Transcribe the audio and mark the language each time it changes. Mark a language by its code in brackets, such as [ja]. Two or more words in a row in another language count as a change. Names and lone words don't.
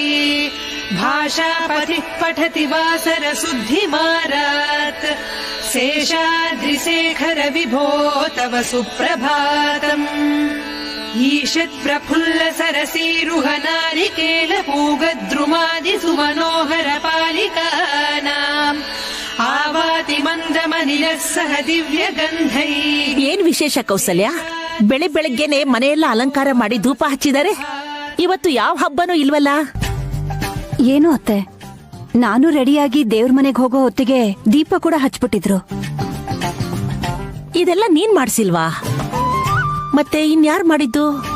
[sa] भाषापतिः पठति वासरशुद्धिमारात् शेषाद्रिशेखर विभो तव सुप्रभातम् ईषत् प्रफुल्ल सरसीरुह नारिकेल पूगद्रुमादि सुमनोहर पालिकानाम् आवाति मन्दमनिलः सह दिव्य गन्धै. [kn] ಏನ್ ವಿಶೇಷ ಕೌಸಲ್ಯ? ಬೆಳಿಗ್ಗೆನೆ ಮನೆಯೆಲ್ಲ ಅಲಂಕಾರ ಮಾಡಿ ಧೂಪ ಹಚ್ಚಿದ್ದಾರೆ. ಇವತ್ತು ಯಾವ ಹಬ್ಬನೂ ಇಲ್ವಲ್ಲ? ಏನು ಅತ್ತೆ, ನಾನು ರೆಡಿಯಾಗಿ ದೇವ್ರ ಮನೆಗೆ ಹೋಗೋ ಹೊತ್ತಿಗೆ ದೀಪ ಕೂಡ ಹಚ್ಬಿಟ್ಟಿದ್ರು. ಇದೆಲ್ಲ ನೀನ್ ಮಾಡ್ಸಿಲ್ವಾ? ಮತ್ತೆ ಇನ್ಯಾರು ಮಾಡಿದ್ದು?